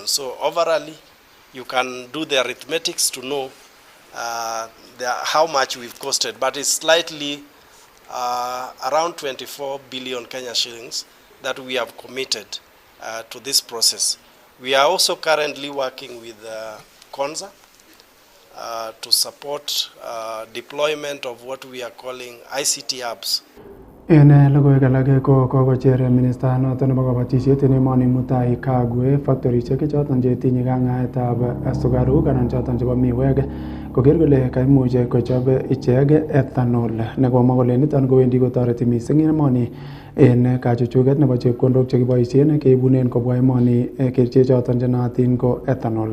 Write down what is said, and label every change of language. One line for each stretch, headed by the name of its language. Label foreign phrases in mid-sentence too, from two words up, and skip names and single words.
English: So overall, you can do the arithmetics to know how much we've costed, but it's slightly around 24 billion Kenya shillings that we have committed to this process. We are also currently working with Konza to support deployment of what we are calling ICT hubs.
Kalenjin: En logoiwek alak ko kokocher minista noton nebo kabatisiet en emoni mutai kagwe factorisiek choton chetinye kangaetab sukaruk anan choton chebo miwek koker kole kaimuch kochob ichek ethanol nekomwa kole niton kowendi kotoreti mising emoni en kachuchuget nebo chepkondok chekiboisien keibunen kobwa emoni kerichek choton chenootin ko ethanol.